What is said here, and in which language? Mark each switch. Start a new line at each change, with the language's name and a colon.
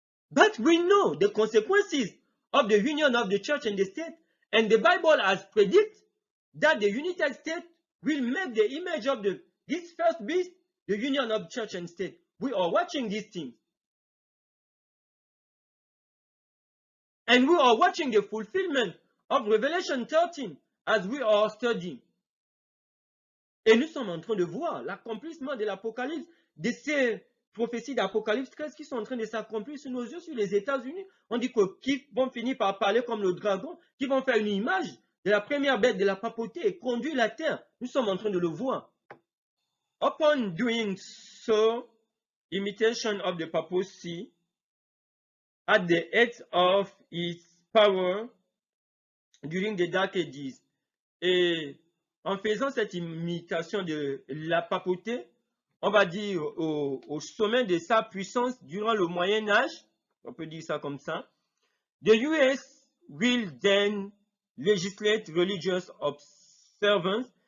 English: But we know the consequences of the union of the church and the state, and the Bible has predicted that the United States will make the image of this first beast, the union of church and state. We are watching these things. And we are watching the fulfillment of Revelation 13 as we are studying.
French: Et nous sommes en train de voir l'accomplissement de l'Apocalypse, de ces prophéties d'Apocalypse 13 qui sont en train de s'accomplir sous nos yeux, sur les États-Unis. On dit qu'ils vont finir par parler comme le dragon, qui vont faire une image de la première bête de la papauté et conduire la terre. Nous sommes en train de le voir.
English: Upon doing so, imitation of the papacy, at the height of its power during the Dark Ages.
French: Et en faisant cette imitation de la papauté, on va dire au sommet de sa puissance durant le Moyen Âge, on peut dire ça comme ça,
English: the US will then legislate religious observance.